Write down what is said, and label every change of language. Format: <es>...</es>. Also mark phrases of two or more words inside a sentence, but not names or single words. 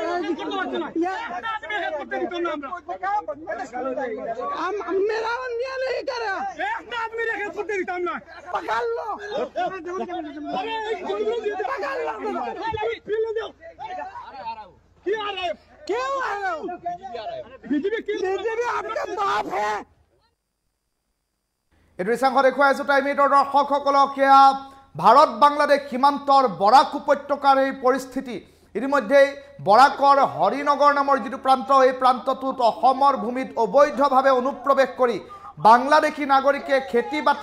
<hi>मेरा अन्याय नहीं कर आदमी पकड़ लो क्यों आ रहे हो बीजेपी आपका बाप है</hi> <as>এই দৃশ্যাংশ দেখুৱাই আছো টাইম এইটৰ দৰ্শকসকলক সেয়া ভাৰত বাংলাদেশ সীমান্তৰ বৰাক উপত্যকাৰ এই পৰিস্থিতি ইতিমধ্যে বৰাকৰ হৰিনগৰ নামৰ যিটো প্ৰান্ত এই প্ৰান্তটোত অসমৰ ভূমিত অবৈধভাৱে অনুপ্ৰৱেশ কৰি বাংলাদেশী নাগৰিকে খেতি বাতি</as>